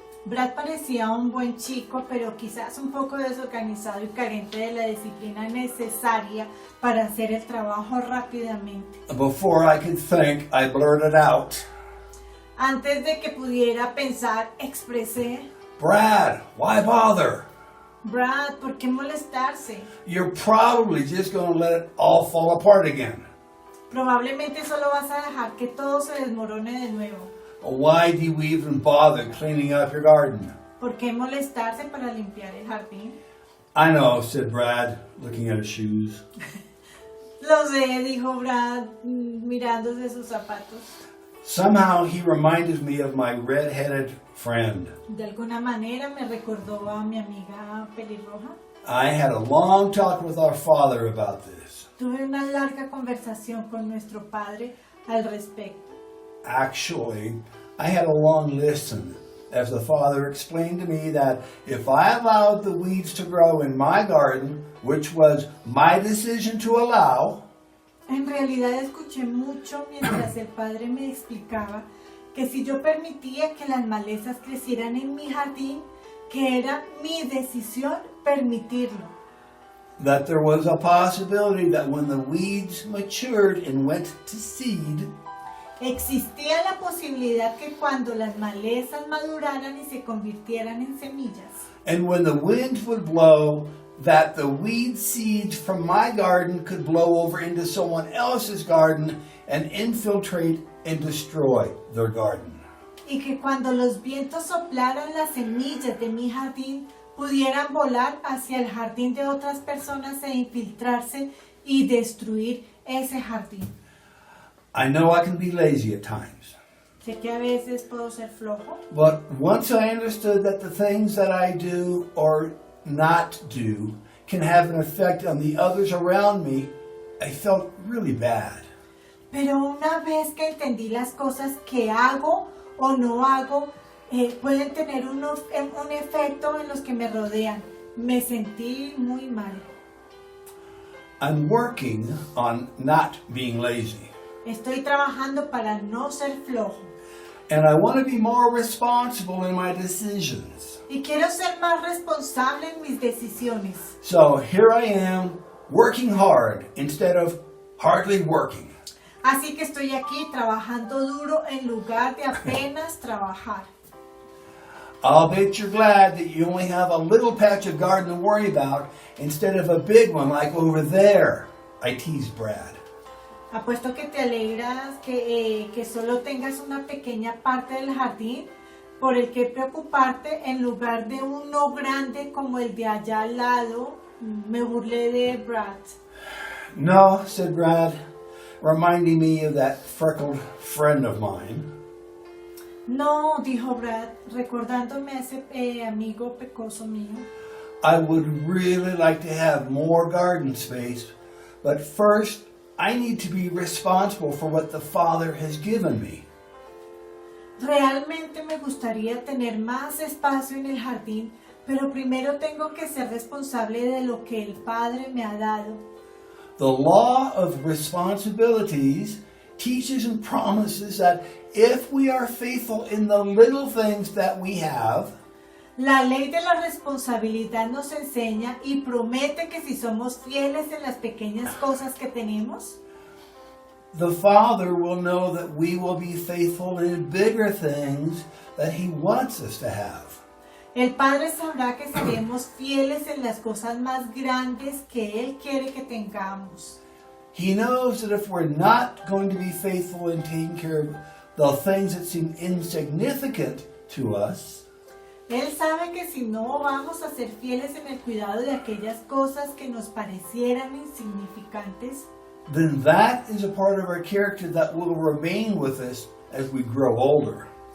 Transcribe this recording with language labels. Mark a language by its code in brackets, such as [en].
[es] Brad parecía un buen chico, pero quizás un poco desorganizado y carente de la disciplina necesaria para hacer el trabajo rápidamente. [en] Before I could think, I blurted out, [es] Antes de que pudiera pensar, expresé: [en] Brad, why bother? [es] Brad, ¿por qué molestarse? [en] You're probably just going to let it all fall apart again. [es] Probablemente solo vas a dejar que todo se desmorone de nuevo. [en] Why do you even bother cleaning up your garden? [es] ¿Por qué molestarse para limpiar el jardín? [en] I know, said Brad, looking at his shoes. [es] Lo sé, dijo Brad, mirándose sus zapatos. [en] Somehow he reminded me of my red-headed friend. [es] De alguna manera me recordó a mi amiga pelirroja. [en] I had a long talk with our father about this. [es] Tuve una larga conversación con nuestro padre al respecto. [en] Actually, I had a long listen as the father explained to me that if I allowed the weeds to grow in my garden, which was my decision to allow, [es] En realidad escuché mucho mientras el padre me explicaba que si yo permitía que las malezas crecieran en mi jardín, que era mi decisión permitirlo. [en] that there was a possibility that when the weeds matured and went to seed, [es] Existía la posibilidad que cuando las malezas maduraran y se convirtieran en semillas, [en] and when the wind would blow, that the weed seeds from my garden could blow over into someone else's garden and infiltrate and destroy their garden. [es] y que cuando los vientos soplaran las semillas de mi jardín, pudieran volar hacia el jardín de otras personas e infiltrarse y destruir ese jardín. [en] I know I can be lazy at times, [es] Sé que a veces puedo ser flojo, [en] but once I understood that the things that I do or not do can have an effect on the others around me, I felt really bad. [es] pero una vez que entendí las cosas que hago o no hago, pueden tener un efecto en los que me rodean, me sentí muy mal. [en] I'm working on not being lazy, [es] Estoy trabajando para no ser flojo [en] and I want to be more responsible in my decisions. [es] y quiero ser más responsable en mis decisiones. [en] So here I am, working hard instead of hardly working. [es] Así que estoy aquí trabajando duro en lugar de apenas trabajar. [en] I'll bet you're glad that you only have a little patch of garden to worry about instead of a big one like over there, I teased Brad. [es] Apuesto que te alegras que solo tengas una pequeña parte del jardín por el que preocuparte en lugar de uno grande como el de allá al lado. Me burlé de Brad. [en] No, said Brad, reminding me of that freckled friend of mine. [es] No, dijo Brad, recordándome a ese amigo pecoso mío. [en] I would really like to have more garden space, but first I need to be responsible for what the Father has given me. [es] Realmente me gustaría tener más espacio en el jardín, pero primero tengo que ser responsable de lo que el Padre me ha dado. [en] The law of responsibilities teaches and promises that if we are faithful in the little things that we have, [es] La ley de la responsabilidad nos enseña y promete que si somos fieles en las pequeñas cosas que tenemos, [en] the Father will know that we will be faithful in bigger things that He wants us to have. [es] el Padre sabrá que seremos fieles en las cosas más grandes que Él quiere que tengamos. [en] He knows that if we're not going to be faithful in taking care of the things that seem insignificant to us, [es] Él sabe que si no vamos a ser fieles en el cuidado de aquellas cosas que nos parecieran insignificantes, [en] then that is a part of our character that will remain with us as we grow older.